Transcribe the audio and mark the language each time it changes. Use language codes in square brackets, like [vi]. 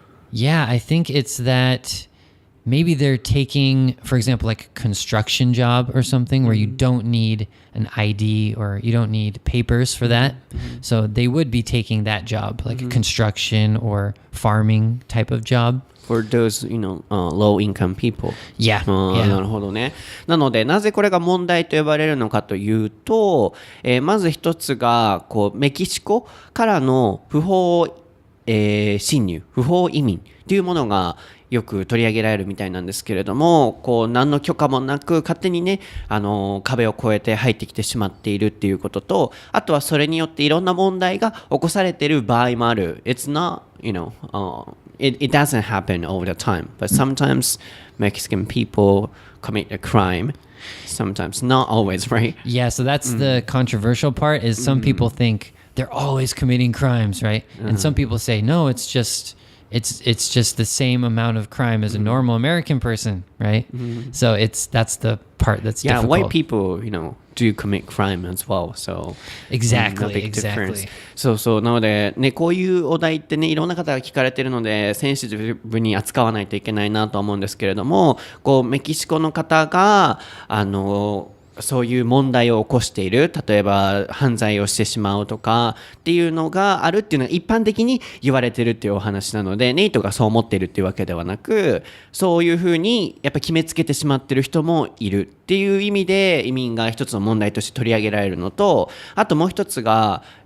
[en] Yeah, I think it's that maybe they're taking, for example, like a construction job or something where you don't need an ID or you don't need papers for that. So they would be taking that job, like a construction or farming type of job.For those, low income people. Yeah. [ja] なるほどね。なので、なぜこれが問題と呼ばれるのかというと、まず一つが、メキシコからの不法、侵入、不法移民というものがよく取り上げられるみたいなんですけれども、何の許可もなく勝手にね、壁を越えて入ってきてしまっているっていうことと、あとはそれによっていろんな問題が起こされている場合もある。 [en] It's not, it doesn't happen all the time, but sometimes Mexican people commit a crime. Sometimes, not always, right? Yeah, so that's the controversial part, is some people think they're always committing crimes, right? And some people say, no, it's just the same amount of crime as a normal American person, right? So that's the part that's difficult. Yeah, white people, do commit crime as well. So exactly. [ja] そうそう。なので、ね、こういうお題ってね、いろんな方が聞かれてるので、センシティブに扱わないといけないなと思うんですけれども、メキシコの方が、そういう問題を起こしている、例えば犯罪をしてしまうとかっていうのがあるっていうのが一般的に言われてるっていうお話なので、ネイトがそう思っているっていうわけではなく、そういうふうにやっぱ決めつけてしまってる人もいるっていう意味で、移民が一つの問題として取り上げられるのと、あともう一つが、